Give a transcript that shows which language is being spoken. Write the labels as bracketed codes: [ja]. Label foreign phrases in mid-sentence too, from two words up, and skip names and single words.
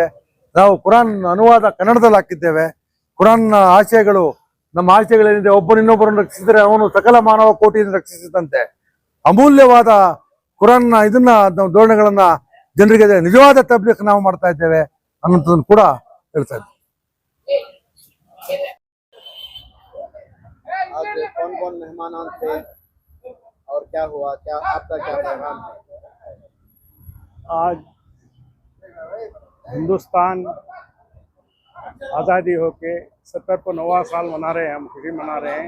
[kn] ನಾವು ಕುರಾನ್ ಅನುವಾದ ಕನ್ನಡದಲ್ಲಿ ಹಾಕಿದ್ದೇವೆ. ಕುರಾನ್ನ ಆಶಯಗಳು ನಮ್ಮ ಆಶಯಗಳೇನಿದೆ, ಒಬ್ಬನಿನ್ನೊಬ್ಬರನ್ನು ರಕ್ಷಿಸಿದರೆ ಅವನು ಸಕಲ ಮಾನವ ಕೋಟಿಯನ್ನು ರಕ್ಷಿಸಿದಂತೆ ಅಮೂಲ್ಯವಾದ ಕುರಾನ್ನ ಇದನ್ನ ನಾವು ಧೋರಣೆಗಳನ್ನ ಜನರಿಗೆ ನಿಜವಾದ ತಬ್ಲೀಗ್ ನಾವು ಮಾಡ್ತಾ ಇದ್ದೇವೆ ಅನ್ನೋದನ್ನು ಕೂಡ ಹೇಳ್ತಾ ಇದ್ದೇವೆ. [hi] आज कौन कौन मेहमान थे और क्या हुआ, क्या आपका क्या पैगाम है? आज हिंदुस्तान आज़ादी होके 70वां साल मना रहे हैं, हम खुशी मना रहे हैं।